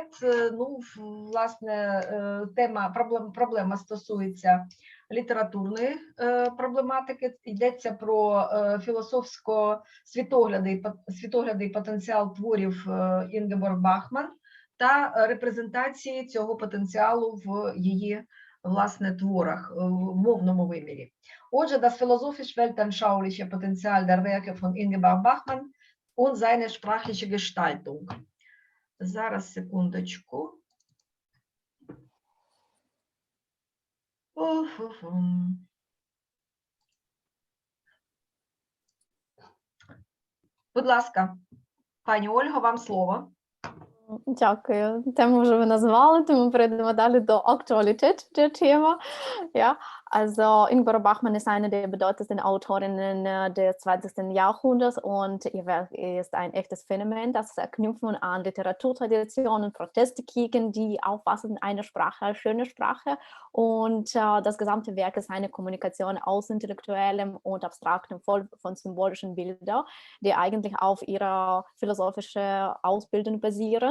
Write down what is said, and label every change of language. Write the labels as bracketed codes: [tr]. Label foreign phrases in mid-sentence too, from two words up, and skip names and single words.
[uk] Ну, власне, проблема стосується літературної проблематики. Йдеться про світоглядний потенціал творів Інгеборг Бахман та репрезентації цього потенціалу в її, власне, творах в мовному вимірі. Отже, [de] das philosophischweltanschauliche Potenzial der Werke von Ingeborg Bachmann und seine sprachliche Gestaltung. [uk] Зараз, секундочку. Будь ласка, пані Ольго, вам слово. Дякую. Тему вже ви назвали, тому перейдемо далі до [de] Aktualität der Thema. Ja, also Ingeborg Bachmann ist eine der bedeutendsten Autorinnen des 20. Jahrhunderts und ihr Werk ist ein echtes Phänomen, das Knüpfen an Literaturtraditionen, Proteste gegen die Auffassung einer Sprache als schöne Sprache und das gesamte Werk ist eine Kommunikation aus intellektuellem und abstraktem voll von symbolischen Bildern, die eigentlich auf ihrer philosophischen Ausbildung basieren.